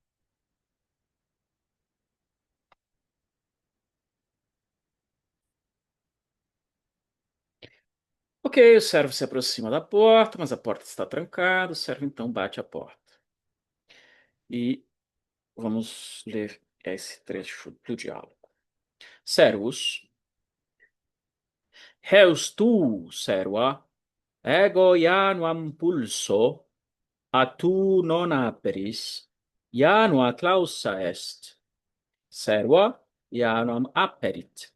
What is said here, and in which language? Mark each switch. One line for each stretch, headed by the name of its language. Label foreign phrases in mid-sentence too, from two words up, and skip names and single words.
Portuguese: Ok, o servo se aproxima da porta, mas a porta está trancada. O servo então bate a porta. E vamos ler esse trecho do diálogo.
Latin: Servus, heus tu, serva, ego januam pulso, a tu non aperis, janua clausa est. Serva januam aperit.